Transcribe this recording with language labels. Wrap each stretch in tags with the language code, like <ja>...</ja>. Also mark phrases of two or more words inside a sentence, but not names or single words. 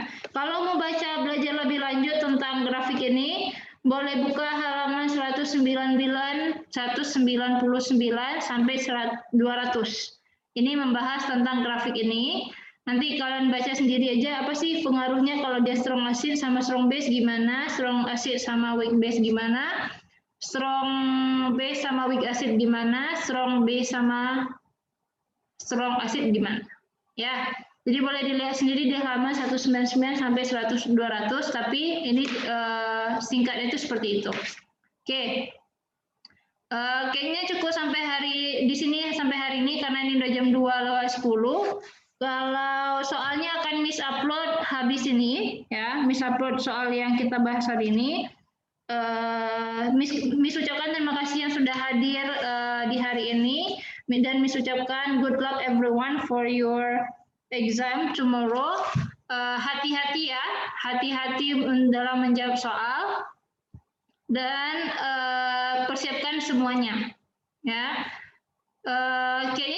<id>Kalau mau belajar lebih lanjut tentang grafik ini, boleh buka halaman 199 sampai 200. Ini membahas tentang grafik ini. Nanti kalian baca sendiri aja apa sih pengaruhnya kalau dia</id> <en>strong acid</en> <id>sama</id> <en>strong base</en> <id>gimana,</id> <en>strong acid</en> <id>sama</id> <en>weak base</en> <id>gimana,</id> <en>strong base</en> <id>sama</id> <en>weak acid</en> <id>gimana,</id> <en>strong base</en> <id>sama</id> <en>strong acid</en> <id>gimana. Ya. Jadi boleh dilihat sendiri di halaman 199 sampai 200, tapi ini singkatnya itu seperti itu. Oke. Kayaknya cukup sampai di sini sampai hari ini karena ini udah jam 2:10. Kalau soalnya akan Miss upload habis ini ya, Miss upload soal yang kita bahas hari ini. Miss ucapkan terima kasih yang sudah hadir di hari ini dan Miss ucapkan</id> <en>good luck everyone for your exam tomorrow.</en> <id>Hati-hati ya, hati-hati dalam menjawab soal dan persiapkan semuanya ya. Kayaknya</id>